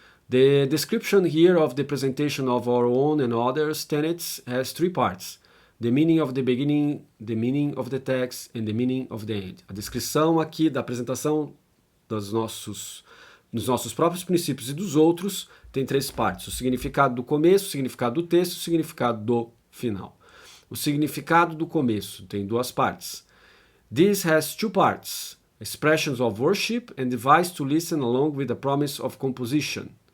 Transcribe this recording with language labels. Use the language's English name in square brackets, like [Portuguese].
[English] The description here of the presentation of our own and others' tenets has three parts. The meaning of the beginning, the meaning of the text, and the meaning of the end. [Portuguese] A descrição aqui da apresentação dos nossos próprios princípios e dos outros tem três partes. O significado do começo, o significado do texto e o significado do final. O significado do começo tem duas partes. [English] This has two parts. Expressions of worship and device to listen along with the promise of composition.